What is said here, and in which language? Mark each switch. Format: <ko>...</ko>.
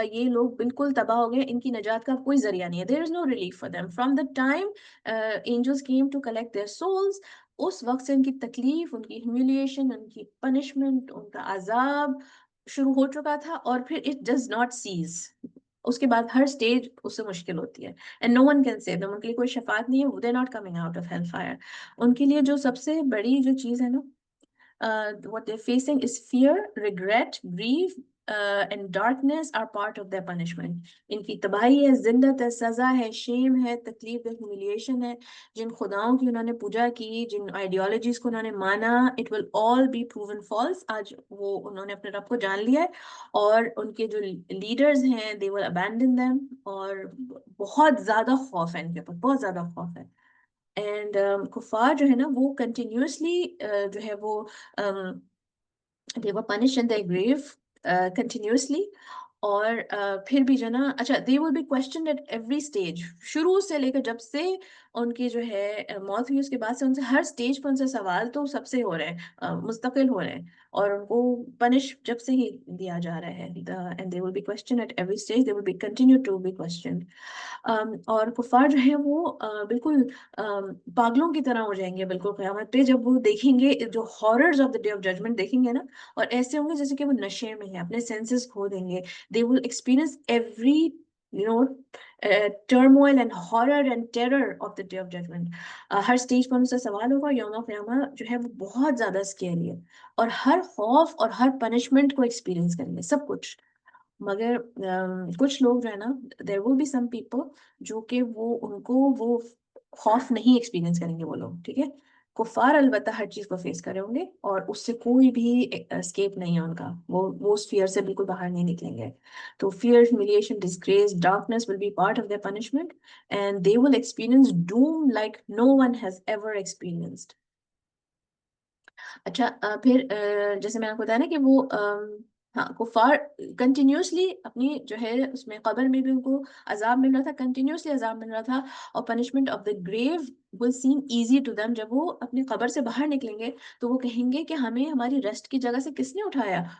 <hi>ये लोग बिल्कुल तबाह हो गए, इनकी नजात का कोई जरिया नहीं है.</hi> <en>There is no relief for them from the time angels came to collect their souls.</en> <hi>उस वक्त से उनकी तकलीफ, उनकी ह्यूमिलिएशन, उनकी पनिशमेंट, उनका अजाब शुरू हो चुका था, और फिर</hi> <en>It does not cease.</en> <hi>उसके बाद हर स्टेज उससे मुश्किल होती है.</hi> <en>And no one can save them.</en> <hi>उनके लिए कोई शफात नहीं है.</hi> <en>They not coming out of hell fire.</en> <hi>उनके लिए जो सबसे बड़ी जो चीज है ना,</hi> <en>what they're facing is fear, regret, grief, and darkness are part of their punishment.</en> <hi>इनकी तबाही है, जिल्लत है, सजा है, शेम है, तकलीफ है, ह्यूमिलिएशन है. जिन खुदाओं की उन्होंने पूजा की, जिन आइडियोलॉजीज को उन्होंने माना,</hi> <en>It will all be proven false.</en> <hi>आज वो उन्होंने अपने रब को जान लिया है, और उनके जो लीडर्स हैं,</hi> <en>They will abandon them.</en> <hi>और बहुत ज्यादा खौफ है इनके ऊपर, बहुत ज्यादा खौफ है. एंड कुफार जो है ना, वो कंटिन्यूसली जो है वो</hi> <en>they were punished in their grave continuously.</en> <hi>और फिर भी जो ना, अच्छा,</hi> <en>they will be questioned at every stage.</en> <hi>शुरू से लेकर जब से उनकी जो है मौत हुई, उसके बाद से उनसे हर स्टेज पर उनसे सवाल तो सबसे हो रहे हैं, मुस्तकिल हो रहे हैं, और उनको पनिश जब से ही दिया जा रहा है.</hi> <en>and they will be questioned at every stage. They will be continue to be questioned.</en> <hi>और कुफार जो है वो बिल्कुल पागलों की तरह हो जाएंगे बिल्कुल क़यामत पे, जब वो देखेंगे जो</hi> <en>horrors of the day of judgement</en> <hi>देखेंगे ना, और ऐसे होंगे जैसे कि वो नशे में है, अपने सेंसेस खो देंगे.</hi> <en>they will experience every, you know, turmoil and horror and terror of the day of judgment.</en> <hi>हर stage पर उनसे सवाल होगा. यौम क़यामा जो है वो बहुत ज्यादा स्केरी है, और हर खौफ और हर पनिशमेंट को एक्सपीरियंस करेंगे, सब कुछ. मगर कुछ लोग जो है ना,</hi> <en>there will be some people</en> <hi>जो कि वो उनको वो खौफ नहीं एक्सपीरियंस करेंगे वो लोग, ठीक है. कुफार अलबत्ता हर चीज को फेस करे होंगे और उससे कोई भी escape नहीं है उनका, वो उस fear से बिल्कुल बाहर नहीं निकलेंगे.</hi> <en>तो fear, humiliation, disgrace, darkness will be part of their punishment and they will experience doom like no one has ever experienced.</en> <hi>अच्छा, फिर जैसे मैंने आपको बताया ना कि वो हाँ, कुफार कंटिन्यूसली अपनी जो है उसमें कब्र में भी उनको अजाब मिल रहा था, कंटिन्यूसली अजाब मिल रहा था. और</hi> <en>Punishment of the grave will seem easy to them.</en> <hi>जब वो अपनी कब्र से बाहर निकलेंगे तो वो कहेंगे कि हमें हमारी रेस्ट की जगह से किसने उठाया.</hi>